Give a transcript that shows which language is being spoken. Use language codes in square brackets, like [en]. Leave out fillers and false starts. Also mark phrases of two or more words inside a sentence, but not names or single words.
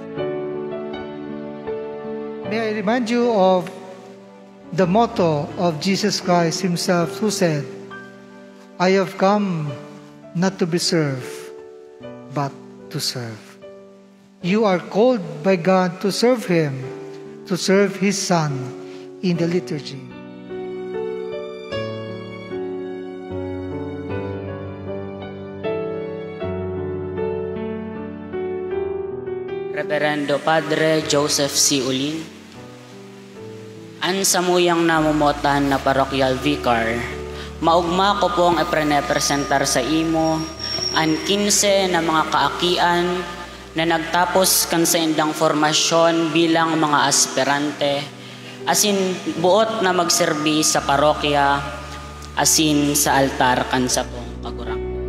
[en] May I remind you of the motto of Jesus Christ Himself, who said, "I have come not to be served, but to serve." You are called by God to serve Him, to serve His Son in the liturgy. Reverendo Padre Joseph C. [bik] Ulin, an samuyang namumotan na parokyal vicar, maugma ko pong iprenepresentar sa imo ang 15 na mga kaakian na nagtapos kan sa indang formasyon bilang mga aspirante, asin buot na magserbi sa parokya, asin sa altar kan sa pong kagurang.